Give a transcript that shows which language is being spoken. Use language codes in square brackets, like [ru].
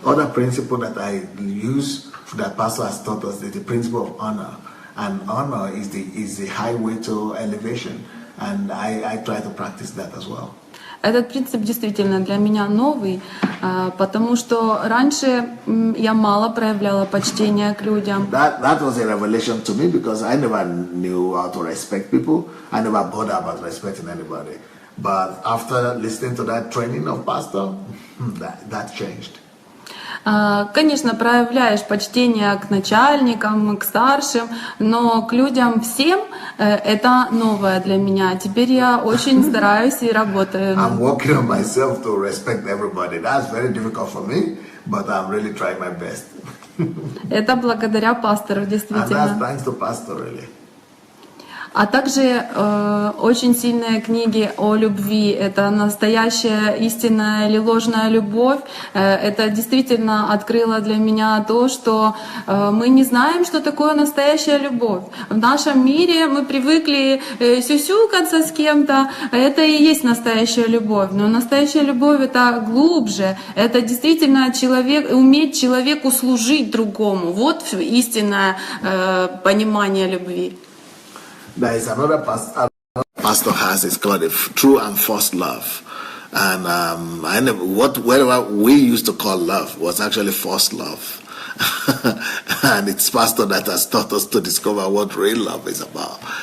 [en] Other principle that I use that pastor has taught us is the principle of honor, and honor is the highway to elevation, and I try to practice that as well. [ru] Этот принцип действительно для меня новый, потому что раньше я мало проявляла почтения к людям. [en] That was a revelation to me, because I never knew how to respect people. I never bothered about respecting anybody. But after listening to that training of pastor, that changed. [ru] Конечно, проявляешь почтение к начальникам, к старшим, но к людям всем это новое для меня. Теперь я очень стараюсь и работаю. [en] I'm working on myself to respect everybody. That's very difficult for me, but I'm really trying my best. [ru] Это благодаря пастору, действительно. [en] And that's thanks to pastor, really. [ru] А также очень сильные книги о любви. Это настоящая, истинная или ложная любовь. Это действительно открыло для меня то, что мы не знаем, что такое настоящая любовь. В нашем мире мы привыкли сюсюкаться с кем-то. Это и есть настоящая любовь. Но настоящая любовь — это глубже. Это действительно уметь человеку служить другому. Вот истинное понимание любви. [en] There is another pastor has, it's called a true and false love. And whatever we used to call love was actually false love. And it's pastor that has taught us to discover what real love is about.